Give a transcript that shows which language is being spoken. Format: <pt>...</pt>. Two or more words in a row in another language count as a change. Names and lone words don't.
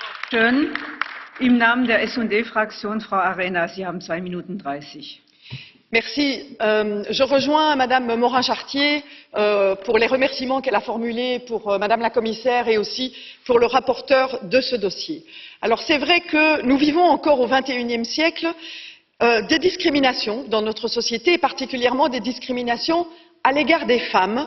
<de>Schön. Im Namen der S&D-Fraktion, Frau Arena, Sie haben 2 Minuten 30.</de> <fr>Merci. Je rejoins Madame Morin-Chartier pour les remerciements qu'elle a formulés pour Madame la Commissaire et aussi pour le rapporteur de ce dossier. Alors c'est vrai que nous vivons encore au XXIe siècle des discriminations dans notre société et particulièrement des discriminations à l'égard des femmes.</fr>